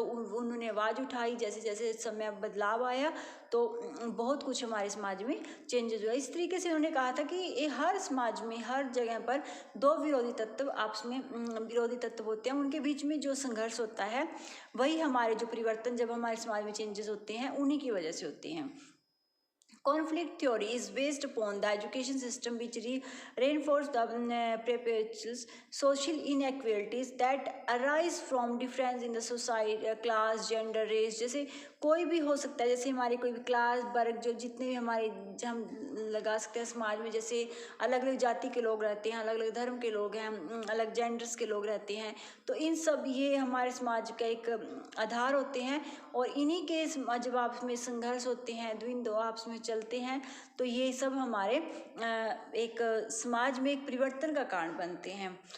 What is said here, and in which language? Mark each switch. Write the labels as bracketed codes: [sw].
[hi] तो उन्होंने आवाज़ उठाई। जैसे जैसे समय बदलाव आया तो बहुत कुछ हमारे समाज में चेंजेस हुआ। इस तरीके से उन्होंने कहा था कि हर समाज में हर जगह पर दो विरोधी तत्व आपस में विरोधी तत्व होते हैं, उनके बीच में जो संघर्ष होता है वही हमारे जो परिवर्तन जब हमारे समाज में चेंजेस होते हैं उन्हीं की वजह से होते हैं। [en] Conflict theory is based upon the education system which reinforces the perpetual social inequalities that arise from difference in the society, class, gender, race। [hi] जैसे कोई भी हो सकता है, जैसे हमारे कोई भी क्लास वर्ग, जो जितने भी हमारे हम लगा सकते हैं समाज में, जैसे अलग अलग जाति के लोग रहते हैं, अलग अलग धर्म के लोग हैं, अलग जेंडर्स के लोग रहते हैं, तो इन सब ये हमारे समाज का एक आधार होते हैं। और इन्हीं के जब आपस में संघर्ष होते हैं, द्वंद्व आपस में चलते हैं, तो ये सब हमारे एक समाज में एक परिवर्तन का कारण बनते हैं।